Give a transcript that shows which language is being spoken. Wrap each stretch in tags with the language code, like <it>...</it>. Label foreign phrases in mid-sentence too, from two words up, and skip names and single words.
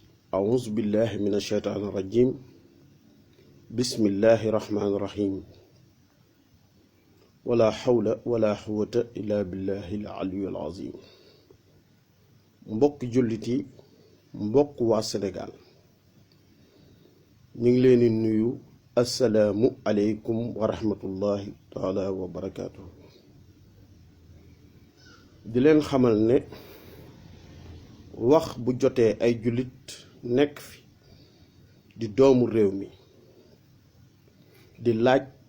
<ar>أعوذ بالله من الشيطان الرجيم بسم الله الرحمن الرحيم ولا حول ولا قوة إلا بالله العلي العظيم</ar> <wo>mbokk jullit yi mbokk waa Sénégal ñu ngi leen di nuyu</wo> <ar>السلام عليكم ورحمة الله تعالى وبركاته</ar> <wo>di leen xamal ne wax bu jotee ay jullit nekk fi di doomu réew mi di laaj</wo>